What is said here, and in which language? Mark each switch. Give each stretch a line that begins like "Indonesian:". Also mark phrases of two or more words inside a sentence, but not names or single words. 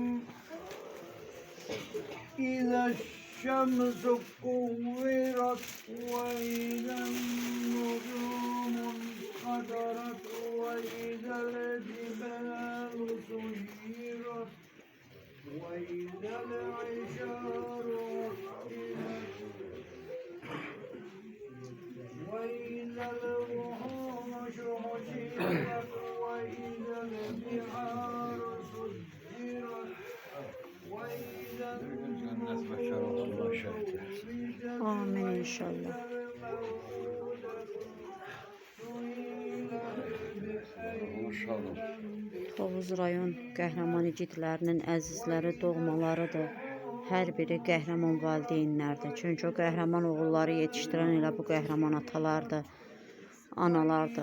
Arabic: إذا الشمس كورت وإذا النجوم انقدرت وإذا الجبال سيرت وإذا العشار عطلت وإذا الوحوش حشرت وإذا البحار سجرت وإذا
Azerbaijani: Amin inşallah. Tovuz rayon qəhrəman igidlərinin əzizləri, doğmalarıdır. Hər biri qəhrəman valideynlərdir. Çünki o qəhrəman oğulları yetişdirən elə bu qəhrəman atalardır, analardır.